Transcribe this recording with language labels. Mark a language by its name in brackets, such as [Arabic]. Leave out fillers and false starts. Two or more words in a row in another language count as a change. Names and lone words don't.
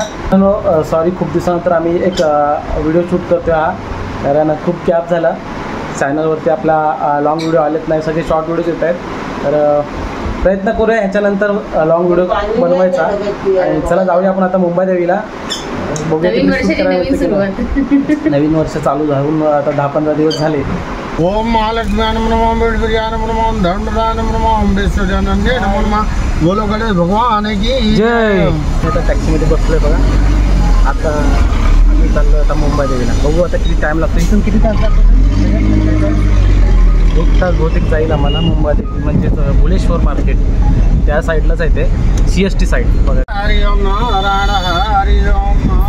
[Marathi] सॉरी, खूप दिवसानंतर आम्ही एक [English] video shoot [Marathi] करतो हा, कारण खूप गॅप झाला चॅनलवरती। आपला [English] long video [Marathi] आलेत नाही, सगळे [English] short videos [Marathi] येत आहेत। तर प्रयत्न करूया ह्याच्यानंतर [English] long video [Marathi] बनवायचा। आणि चला जाऊया आपण आता मुंबादेवीला। नवीन वर्ष चालू झालं आता 10-15 दिवस झाले। [Sanskrit] ओम महालक्ष्मी नमो नमो धर्मदान नमो अंबेश्वरानंदे नमो नमः। [Hindi] बोलो गणेश भगवान की जय। [Marathi] आता टॅक्सीमध्ये बसलोय बघा। आता आम्ही चाललो आता मुंबादेवीला। बघू आता किती टाइम लागतो, इथून किती तास लागतो? 1 तास बहुतेक जाईल आम्हाला। मुंबादेवी म्हणजे भुलेश्वर मार्केट त्या साईडलाच आहे ते, CST साईड बघा। [Sanskrit] हरि ओम नारायण हरि ओम